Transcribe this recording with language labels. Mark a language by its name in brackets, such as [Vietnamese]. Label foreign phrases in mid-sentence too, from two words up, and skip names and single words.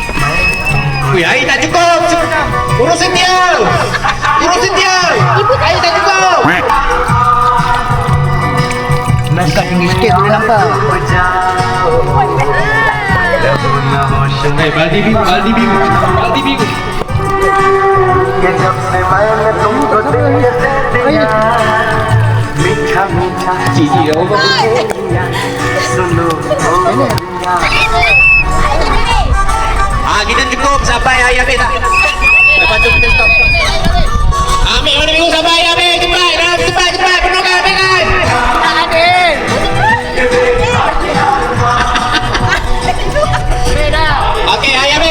[Malay] Wih, air tak cukup. Urusin dia. Air tak cukup. sampah. Baldi biru. [Hindi] कि जब से मैंने तुमको दिल से दिया मीठा मीठा सुनो ओ [Malay] Kita cukup sampai hari habis tak? Lepas tu kita stop. Ambil mana minggu sampai hari habis. Cepat. Penuhkan, ambilkan. Okey, hari habis.